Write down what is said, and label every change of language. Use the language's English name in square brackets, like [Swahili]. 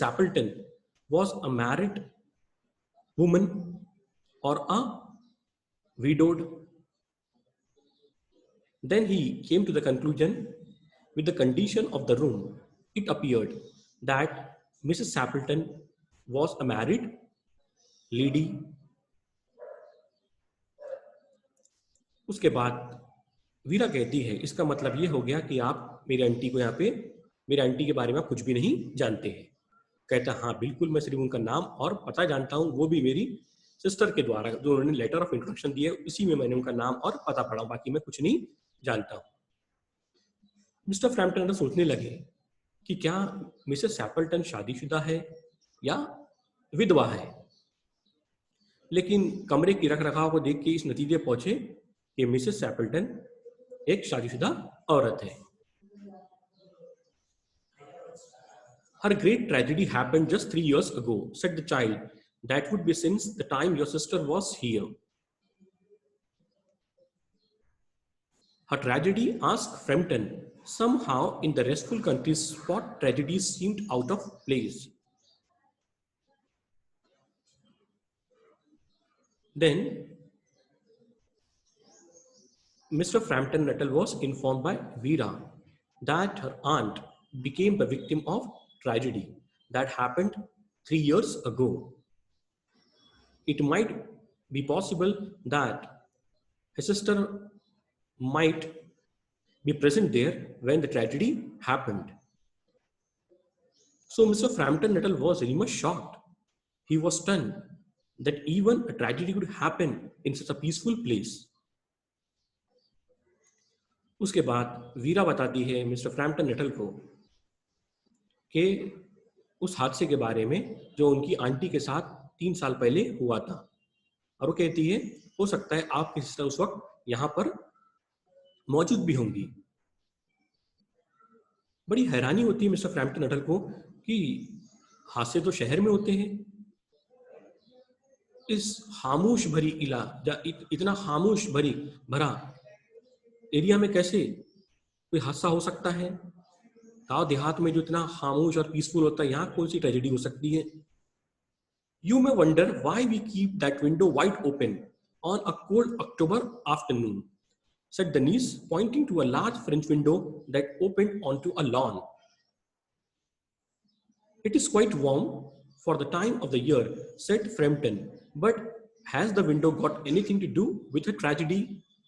[English] Sappleton was a married woman or a widowed. Then he came to the conclusion with the condition of the room. It appeared that Mrs. Sappleton was a married lady. [Hindi] उसके बाद वीरा कहती है इसका मतलब ये हो गया कि आप मेरी आंटी को यहाँ पे मेरी आंटी के बारे में आप कुछ भी नहीं जानते हैं। कहता हाँ बिल्कुल मैं सिर्फ उनका नाम और पता जानता हूँ, वो भी मेरी सिस्टर के द्वारा जो उन्होंने लेटर ऑफ इंट्रोडक्शन दिया है इसी में मैंने उनका नाम और पता पढ़ा, बाकी मैं कुछ नहीं जानता हूँ। मिस्टर फ्रैम्पटन सोचने लगे कि क्या मिसेस सैपल्टन शादीशुदा है या विधवा है, लेकिन कमरे की रख रखाव को देख के इस नतीजे पहुंचे कि मिसेस सैपल्टन एक शादीशुदा औरत है। [English] Her great tragedy happened just 3 years ago, said the child. That would be since the time your sister was here. Her tragedy, asked Frampton. Somehow, in the restful country spot, tragedies seemed out of place. Then, Mr. Frampton Nuttall was informed by Vera that her aunt became the victim of tragedy that happened 3 years ago. It might be possible that his sister might be present there when the tragedy happened. So Mr. Frampton Nuttall was very much shocked. He was stunned that even a tragedy could happen in such a peaceful place. [Hindi] उसके बाद वीरा बताती है mister Frampton Nuttall को कि उस हादसे के बारे में जो उनकी आंटी के साथ 3 साल पहले हुआ था, और वो कहती है हो सकता है आपकी सिस्टर उस वक्त यहाँ पर मौजूद भी होंगी। बड़ी हैरानी होती है मिस्टर फ्रैम्पटन नटल को कि हादसे तो शहर में होते हैं, इस खामोश भरी इतना खामोश भरा एरिया में कैसे कोई हादसा हो सकता है। गांव देहात में जो इतना खामोश और पीसफुल होता है, यहाँ कौन सी ट्रेजेडी हो सकती है। [English] You may wonder why we keep that window wide open on a cold October afternoon, said the niece, pointing to a large French window that opened onto a lawn. It is quite warm for the time of the year, said Frampton, but has the window got anything to do with a tragedy?